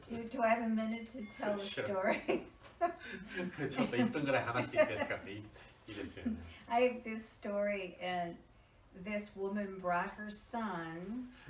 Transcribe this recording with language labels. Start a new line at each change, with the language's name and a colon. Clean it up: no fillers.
English: Do I have a minute to tell a story?
Japanese: ちょっと1分ぐらい話していいですかっていいですよね。
English: I have this story, and this woman brought her son.